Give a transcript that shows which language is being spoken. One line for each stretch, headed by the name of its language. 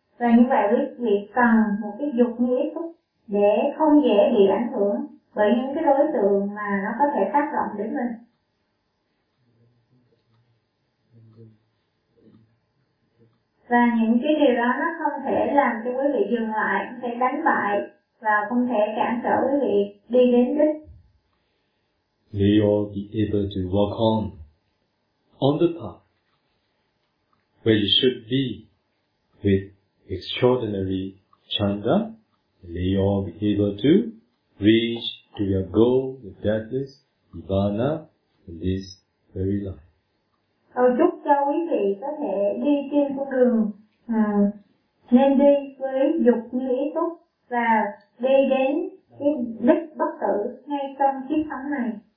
Vietnamese: Và như vậy quý vị cần một cái dục như ý thức để không dễ bị ảnh hưởng bởi những cái đối tượng mà nó có thể tác động đến mình. Và những cái điều đó nó không thể làm cho quý vị dừng lại, không thể đánh bại và không thể cản trở quý vị đi đến đích.
English: May you all be able to walk on the path where you should be with extraordinary chanda, may you all be able to reach to your goal, the deathless nirvana, in this very life.
Vietnamese: Cầu chúc cho quý vị có thể đi trên con đường nên đi với dục như ý túc và đi đến cái đích bất tử ngay trong kiếp sống này.